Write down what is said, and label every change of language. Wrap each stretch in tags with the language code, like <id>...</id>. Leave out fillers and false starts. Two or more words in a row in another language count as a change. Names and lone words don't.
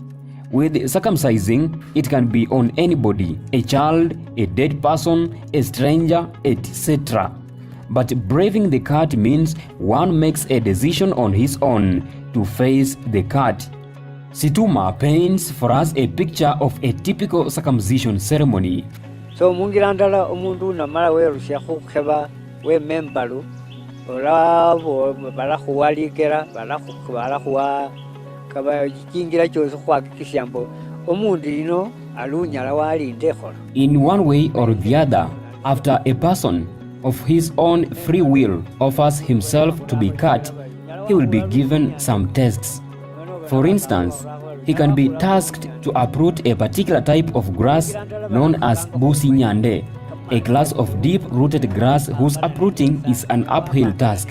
<en>With circumcising, it can be on anybody, a child, a dead person, a stranger, etc. But braving the cut means one makes a decision on his own to face the cut. Situma paints for us a picture of a typical circumcision ceremony.</en> <luy>So mungirandala umundu namara werusya khukeba we membalu olabo balakhwalikera balakhwa kaba kingira cyose khwakikisha mbo omundu lino alunyala walinde khola.</luy> <en>In one way or the other, after a person of his own free will offers himself to be cut, he will be given some tests. For instance, he can be tasked to uproot a particular type of grass known as busi nyande, a class of deep-rooted grass whose uprooting is an uphill task.</en>